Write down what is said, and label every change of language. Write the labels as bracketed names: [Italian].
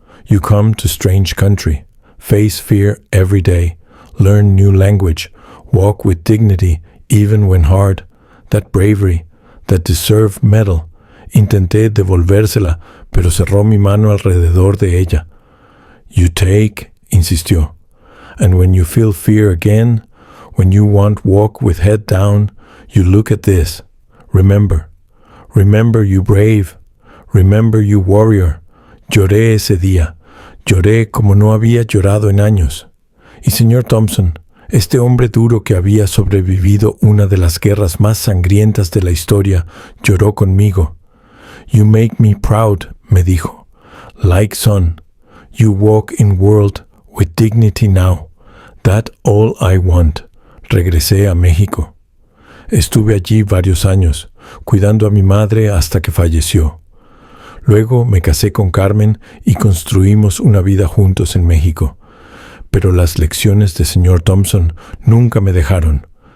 [English] You come to strange country, face fear every day, learn new language, walk with dignity even when hard. That bravery, that deserved medal». [Spanish] Intenté devolvérsela, pero cerró mi mano alrededor de ella. [English] «You take», insistió. «And when you feel fear again, when you want walk with head down, you look at this. Remember. Remember you brave. Remember you warrior». [Spanish] Lloré ese día. Lloré como no había llorado en años. Y señor Thompson, este hombre duro que había sobrevivido una de las guerras más sangrientas de la historia, lloró conmigo. [English] «You make me proud», [Spanish] me dijo. [English] «Like son. You walk in world with dignity now. That all I want». [Spanish] Regresé a México. Estuve allí varios años, cuidando a mi madre hasta que falleció. Luego me casé con Carmen y construimos una vida juntos en México. Pero las lecciones de señor Thompson nunca me dejaron.